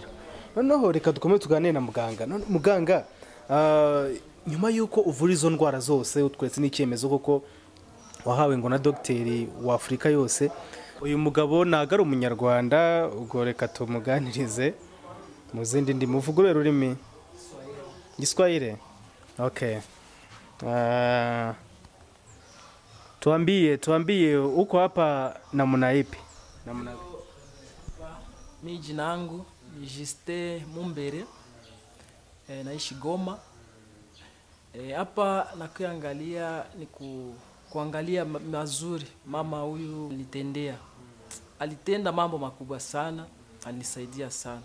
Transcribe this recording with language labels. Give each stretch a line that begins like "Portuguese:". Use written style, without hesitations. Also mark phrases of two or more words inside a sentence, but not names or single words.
Kinyarwanda: Noneho reka dukomeze tuganire na muganga. Muganga, nyuma yuko uvura izo ndwara zose utweretse n'icyemezo koko wahawe ngo na dogiteri wa Afurika yose, uyu mugabo ntago ari umunyarwanda, ubwo reka tumuganirize mu zindi ndimi. Uvuga ururimi Giswahili? Okay.
Swahili: Tuambie uko hapa namna ipi? Mimi jina langu ni Juste Mumbere, naishi Goma. Hapa nakuangalia ni kuangalia mazuri mama huyu alitenda mambo makubwa sana, anisaidia sana.